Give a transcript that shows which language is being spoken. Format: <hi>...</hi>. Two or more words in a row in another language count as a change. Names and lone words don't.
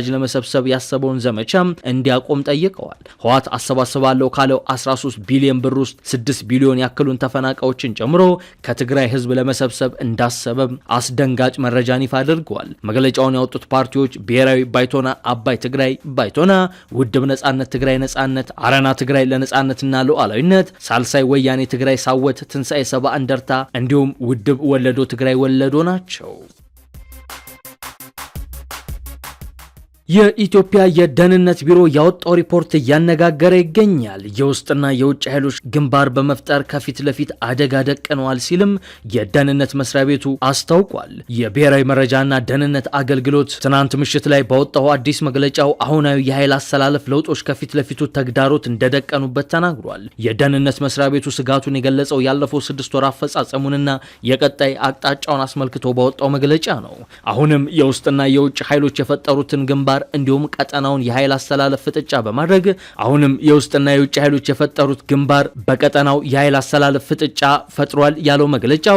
<am>ለመሰብሰብ ያሰበውን ዘመቻም እንዲያቆም ጠይቀዋል። ህወሓት አሰባስባለሁ ካለው 13 ቢሊዮን ብር ውስጥ 6 ቢሊዮን ያክሉን ተፈናቃዮችን ጨምሮ ከትግራይ ህዝብ ለመሰብሰብ እንዳሰበም አስደንጋጭ መረጃን ይፋ አድርገዋል። መግለጫውን ያወጡት ፓርቲዎች ብሔራዊ ባይቶና አባይ ትግራይ ባይቶና፣ ውድብ ነጻነት ትግራይ ነጻነት፣ አረና ትግራይ ለነጻነትና ሉዓላዊነት፣ ሳልሳይ ወያኔ ትግራይ ሳወት፣ ትንሳኤ ሰባ እንደርታ እንዲሁም ውድብ ወለዶ ትግራይ ወለዶ ናቸው። የኢትዮጵያ የደህንነት ቢሮ ያወጣው ሪፖርት እያነጋገረ ይገኛል። የውስጥና የውጭ ኃይሎች ግንባር በመፍጠር ከፊት ለፊት አደጋ ደቅነዋል ሲልም የደህንነት መስሪያ ቤቱ አስታውቋል። የብሔራዊ መረጃና ደህንነት አገልግሎት ትናንት ምሽት ላይ ባወጣው አዲስ መግለጫው አሁናዊ የኃይል አሰላለፍ ለውጦች ከፊት ለፊቱ ተግዳሮት እንደደቀኑበት ተናግሯል። የደህንነት መስሪያ ቤቱ ስጋቱን የገለጸው ያለፈው 6 ወር አፈጻጸሙንና የቀጣይ አቅጣጫውን አስመልክቶ ባወጣው መግለጫ ነው። አሁንም የውስጥና የውጭ ኃይሎች የፈጠሩትን ግንባር እንዲሁም ቀጠናውን የኃይል አሰላለፍ ፍጥጫ በማድረግ አሁንም የውስጥና የውጭ ኃይሎች የፈጠሩት ግንባር በቀጠናው የኃይል አሰላለፍ ፍጥጫ ፈጥሯል ያለው መግለጫው</am>